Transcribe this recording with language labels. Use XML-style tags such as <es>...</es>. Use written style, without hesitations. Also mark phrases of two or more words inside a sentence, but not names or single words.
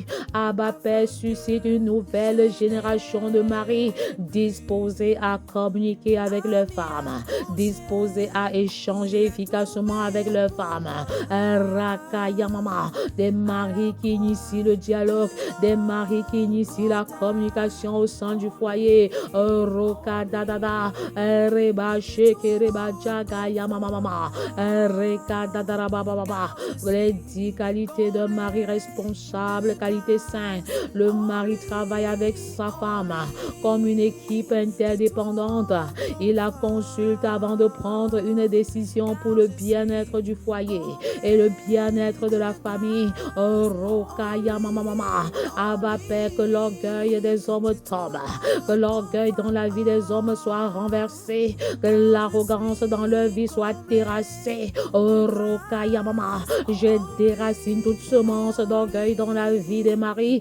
<fr>Abba Père suscite une nouvelle génération de maris disposés à communiquer avec leurs femmes, disposés à échanger efficacement avec leurs femmes. Des maris qui initient le dialogue, des maris qui initient la communication au sein du foyer. Roka dadada, reba sheke reba jaga yama mama, reka dadara baba baba. Les 10 qualités de mari responsable, qualité sainte. Le mari travaille avec sa femme comme une équipe interdépendante. Il la consulte avant de prendre une décision pour le bien-être du foyer et le bien-être de la famille. Rokaya mama mama. Abba Père, que l'orgueil des hommes tombe, que l'orgueil dans la vie des hommes soit renversé, que l'arrogance dans leur vie soit terrassée. Rokaya mama. Je déracine toute semence d'orgueil dans la vie des maris.</fr>